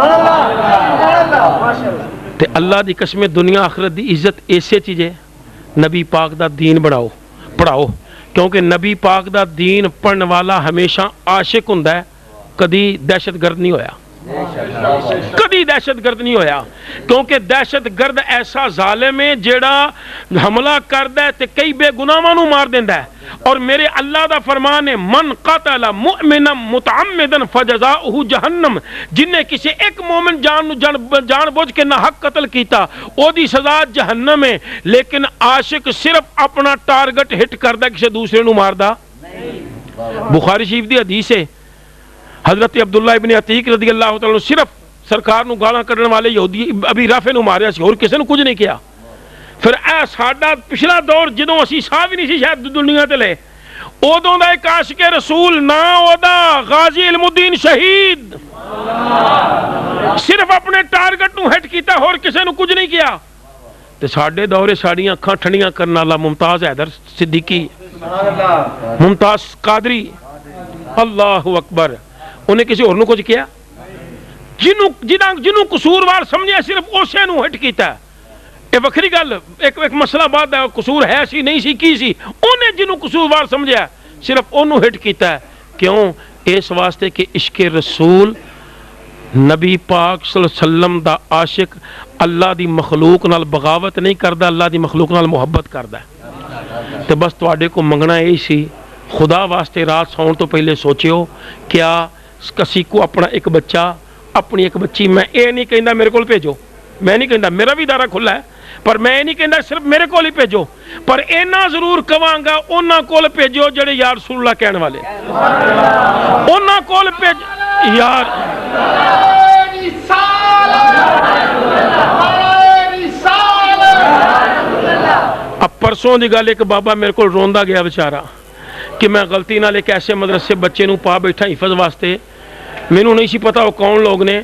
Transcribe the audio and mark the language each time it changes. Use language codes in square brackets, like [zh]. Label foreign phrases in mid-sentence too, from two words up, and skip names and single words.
[pa] تے اللہ دی قسم دنیا آخرت دی عزت ایسے چیزیں نبی پاک دا دین بڑھاؤ پڑھاؤ کیونکہ نبی پاک دا دین پڑھن والا ہمیشہ عاشق ہوندا ہے کدی دہشت گرد نہیں ہویا کدی دہشت گرد نہیں ہویا کیونکہ دہشت گرد ایسا ظالم ہے جیڑا حملہ کردا ہے تے کئی بے گناہاں نوں مار دیندا ہے اور میرے اللہ دا فرمان ہے [ar] من قتل مؤمنا متعمدا فجزاؤہ جہنم [pa] جن نے کسی ایک مومن جان بوجھ کے نہ حق قتل کیتا او دی سزا جہنم ہے لیکن عاشق صرف اپنا ٹارگٹ ہٹ کردا کسی دوسرے نوں ماردا بخاری شریف دی حدیث ہے حضرت عبداللہ ابن عتیق [ar] رضی اللہ تعالیٰ [pa] صرف سرکار نو گالاں کڈن والے یہودی ابی رافع نو ماریا سی اور کسی نے کچھ نہیں کیا پھر اے ساڈا پچھلا دور جدوں اسی ساہ بھی نہیں سی شاید دنیا تے لے اودوں دا ایک عاشق رسول نا اودا غازی علم الدین شہید صرف اپنے ٹارگٹ نوں ہٹ کیتا، ہور کسی نوں کچھ نہیں کیا. تے ساڈے دورے ساڈیاں اکھاں ٹھنڈیاں کرن والا ممتاز حیدر صدیقی، ممتاز قادری, [ar] اللہ اکبر, [pa] انہاں کسی ہور نوں کچھ کیا? جنہوں قصوروار سمجھیا صرف اسے نوں ہٹ کیا. یہ وکھری گل، ایک مسئلہ بعد ہے، قصور ہے سی نہیں سی کی سی، انہاں جنہوں قصوروار سمجھیا صرف انہاں نے ہٹ کیا. کیوں? اس واسطے کہ عشق رسول نبی پاک [ar] صلی اللہ علیہ وسلم [pa] دا عاشق اللہ دی مخلوق نال بغاوت نہیں کردا، اللہ دی مخلوق نال محبت کردا. تو بس تہاڈے کو منگنا یہی سی، خدا واسطے رات سون توں پہلے سوچیو, [ur] کیا کسی کو اپنا ایک بچہ، اپنی ایک بچی، میں یہ نہیں کہتا میرے کو بھیجو، میں نہیں کہتا، میرا بھی دارا کھلا ہے، پر میں نہیں کہتا صرف میرے کو ہی بھیجو, [pa] پر اینا ضرور کہاں گا انہاں کول بھیجو جیڑے [ar] یا رسول اللہ [pa] کہنے والے، انہاں کول بھیج یار. اب پرسوں کی گل، ایک بابا میرے کو روندا گیا بیچارہ کہ میں غلطی نال ایک ایسے مدرسے بچے نوں پا بیٹھا حفظ واسطے، مینوں نہیں سی پتا وہ کون لوگ نے.